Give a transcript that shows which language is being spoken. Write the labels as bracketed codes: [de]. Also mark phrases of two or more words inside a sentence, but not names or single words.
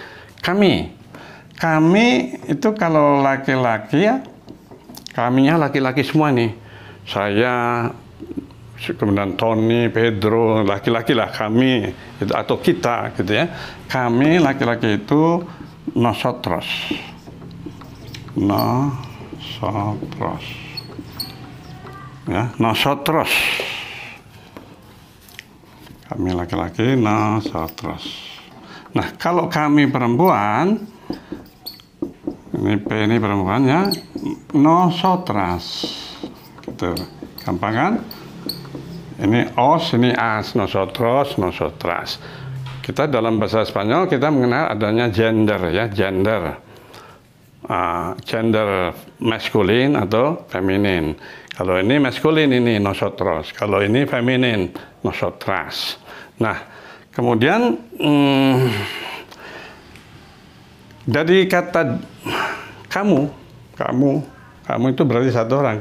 [id] Kami. Kami itu kalau laki-laki ya, kaminya laki-laki semua nih. Saya, kemudian Tony, Pedro, laki-laki lah kami, itu, atau kita gitu ya. Kami laki-laki itu nosotros. Nosotros. Ya, nosotros. Kami laki-laki, nosotros. Nah, kalau kami perempuan, ini P ini perempuan ya, nosotras. Gitu. Gampang kan? Ini os, ini as, [es] nosotros, nosotras. [id] Kita dalam bahasa Spanyol kita mengenal adanya gender ya, gender. Gender maskulin atau feminin. Kalau ini maskulin ini nosotros, kalau ini feminin nosotras. Nah, kemudian dari kata kamu itu berarti satu orang.